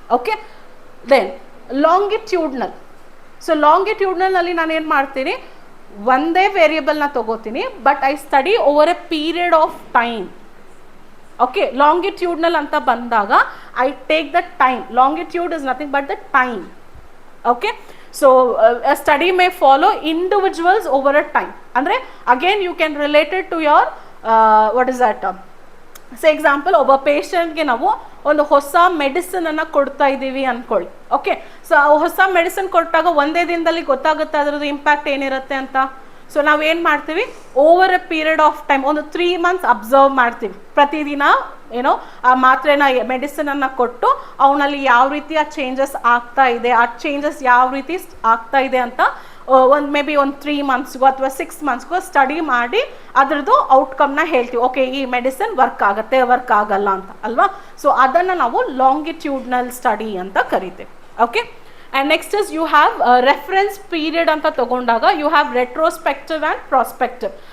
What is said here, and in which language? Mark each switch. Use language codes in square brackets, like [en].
[kn] Okay, then longitudinal. So ಲಾಂಗಿಟ್ಯೂಡ್ನಲ್ನಲ್ಲಿ ನಾನು ಏನು ಮಾಡ್ತೀನಿ, ಒಂದೇ ವೇರಿಯಬಲ್ನ ತಗೋತೀನಿ, [en] But I study over a period of time. Okay, longitudinal [kn] ಅಂತ ಬಂದಾಗ [en] I take the time. Longitude is nothing but the time. Okay, so a study may follow individuals over a time. ಅಂದರೆ again you can relate it to your what is that say example [kn] ಒಬ್ಬ ಪೇಷಂಟ್ಗೆ ನಾವು ಒಂದು ಹೊಸ ಮೆಡಿಸಿನನ್ನು ಕೊಡ್ತಾ ಇದ್ದೀವಿ ಅಂದ್ಕೊಳ್ಳಿ. Okay, so ಆ ಹೊಸ ಮೆಡಿಸಿನ್ ಕೊಟ್ಟಾಗ ಒಂದೇ ದಿನದಲ್ಲಿ ಗೊತ್ತಾಗುತ್ತೆ ಅದರದ್ದು ಇಂಪ್ಯಾಕ್ಟ್ ಏನಿರುತ್ತೆ ಅಂತ. ಸೊ ನಾವೇನು ಮಾಡ್ತೀವಿ, [en] over a period of time [kn] ಒಂದು 3 months ಅಬ್ಸರ್ವ್ ಮಾಡ್ತೀವಿ. ಪ್ರತಿದಿನ ಏನೋ ಆ ಮಾತ್ರೆನ ಮೆಡಿಸಿನನ್ನು ಕೊಟ್ಟು ಅವನಲ್ಲಿ ಯಾವ ರೀತಿಯ ಚೇಂಜಸ್ ಆಗ್ತಾ ಇದೆ, ಆ ಚೇಂಜಸ್ ಯಾವ ರೀತಿ ಆಗ್ತಾ ಇದೆ ಅಂತ ಒಂದು ಮೇ ಬಿ ಒಂದು 3 monthsಗೋ ಅಥವಾ 6 monthsಗೋ ಸ್ಟಡಿ ಮಾಡಿ ಅದರದ್ದು ಔಟ್ಕಮ್ನ ಹೇಳ್ತೀವಿ. ಓಕೆ, ಈ ಮೆಡಿಸಿನ್ ವರ್ಕ್ ಆಗುತ್ತೆ, ವರ್ಕ್ ಆಗಲ್ಲ ಅಂತ ಅಲ್ವಾ. ಸೊ ಅದನ್ನು ನಾವು ಲಾಂಗಿಟ್ಯೂಡ್ನಲ್ ಸ್ಟಡಿ ಅಂತ ಕರಿತೀವಿ. [en] okay, and next is you have reference period [kn] anta tagondaga [en] you have retrospective and prospective.